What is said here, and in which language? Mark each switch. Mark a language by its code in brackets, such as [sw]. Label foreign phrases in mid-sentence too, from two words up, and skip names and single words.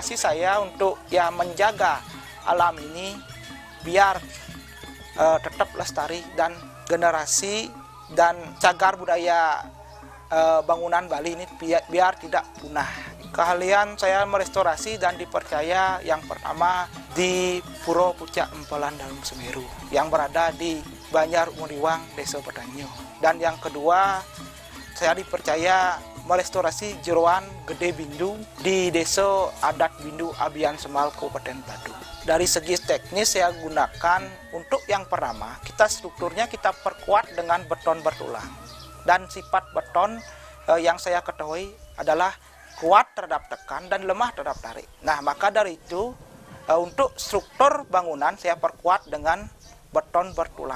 [id] Motivasi saya untuk menjaga alam ini biar tetap lestari dan generasi dan cagar budaya bangunan Bali ini biar tidak punah. Keahlian saya merestorasi dan dipercaya yang pertama di Puro Pucak Empelan Dalam Semeru yang berada di Banjar Umodiwang, Desa Batanyo. Dan yang kedua, saya dipercaya merestorasi jeroan Gede Bindu di Desa Adat Bindu Abian Semal, Kabupaten Badung. Dari segi teknis saya gunakan untuk yang pertama, strukturnya kita perkuat dengan beton bertulang. Dan sifat beton yang saya ketahui adalah kuat terhadap tekan dan lemah terhadap tarik. Nah, maka dari itu untuk struktur bangunan saya perkuat dengan beton bertulang.